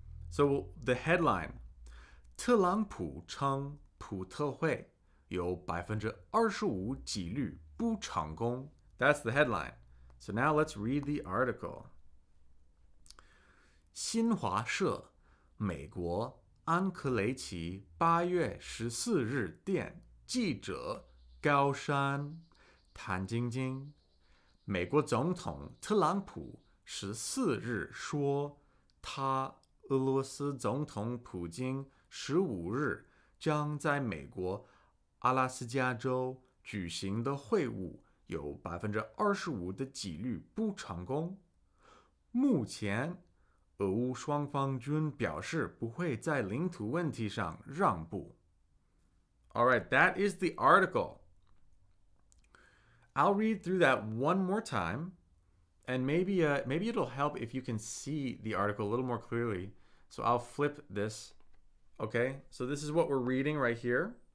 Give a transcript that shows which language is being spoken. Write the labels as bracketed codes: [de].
[en] So the headline, [zh] 特朗普称普特会有25%几率不成功. [en] That's the headline. So now let's read the article. [zh] 新华社美国安克雷奇8月14日电记者高山谭晶晶，美国总统特朗普14日说，他俄罗斯总统普京15日将在美国阿拉斯加州举行的会晤有25%的几率不成功。目前，俄乌双方均表示不会在领土问题上让步。 [en] All right, that is the article. I'll read through that one more time, and maybe it'll help if you can see the article a little more clearly. So I'll flip this. Okay, so this is what we're reading right here.